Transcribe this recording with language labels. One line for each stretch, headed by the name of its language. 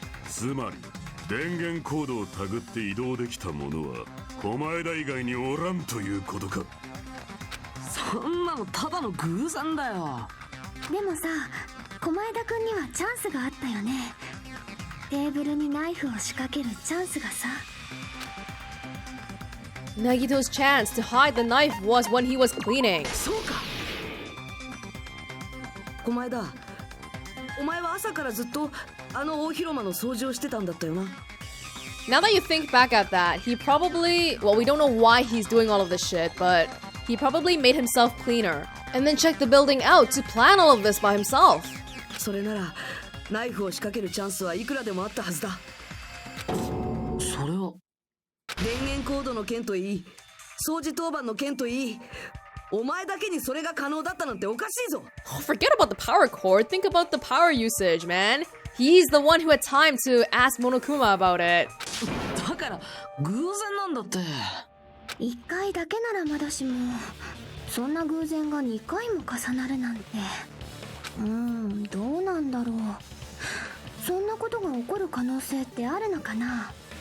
Japanese: つまり電源コードを手繰って移動できた者は狛江田以外におらんということか。そんなのただの偶然だよ。でもさ、狛江田くんにはチャンスがあったよね。テーブルにナイフを仕掛けるチャンスがさ。
English: Nagito's chance to hide the knife was when he was cleaning.
Japanese: そうか。狛江田、お前は朝からずっとあの大広間の掃除をしてたんだったよな。
English: Now that you think back at that, he probably, well, we don't know why he's doing all of this shit, but he probably made himself cleaner and then checked the building out to plan all of this by himself.
Japanese: それならナイフを仕掛けるチャンスはいくらでもあったはずだ。それは電源コードの件といい、掃除当番の件といい、お前だけにそれが可能だったなんておかしいぞ。
English: Oh, forget about the power cord. Think about the power usage, man. He's the one who had time to ask Monokuma about it.
Japanese: だから偶然なんだって。 1回だけならまだしも、そんな偶然が2回も重なるなんて。どうなんだろう。そんなことが起こる可能性ってあるのかな。